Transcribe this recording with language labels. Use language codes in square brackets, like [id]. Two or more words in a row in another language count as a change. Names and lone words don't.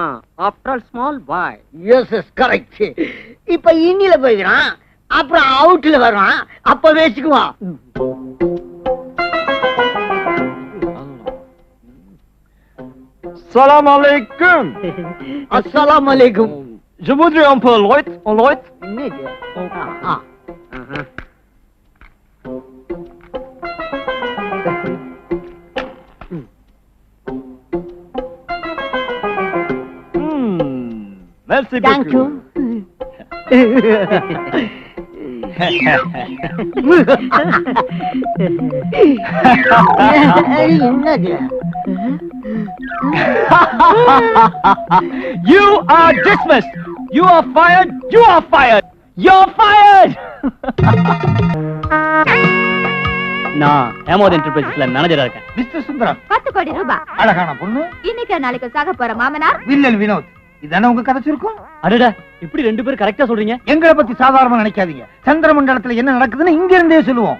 [en] after all small boy. yes yes correct. [ta] இப்ப இன்னில போய்க்கிறான், அப்புறம் அவுட்ல வர்றான், அப்ப வச்சுக்குவான். [ar] سلام عليكم. السلام عليكم. [fr] Je voudrais un peu light, en light. Merci beaucoup. [en] Thank you. என்னது? You are dismissed. You are fired. You are fired. You're fired. [ta] நான் ஹேமோத் என்டர்பிரைசஸ்ல மேனேஜரா இருக்கேன். மிஸ்டர் சுந்தரம். 10 கோடி ரூபாய். அழகான பொண்ணு. இன்னைக்கு நாளைக்கு சாக போற மாமனார் வில்லல் வினோத். இதானே உங்க கதை சுருக்கம்? அடடா இப்படி ரெண்டு பேரும் கரெக்டா சொல்றீங்க. எங்களை பத்தி சாதாரணமா நினைக்காதீங்க. சந்திர மண்டலத்துல என்ன நடக்குதுன்னு இங்க இருந்தே சொல்லுவோம்.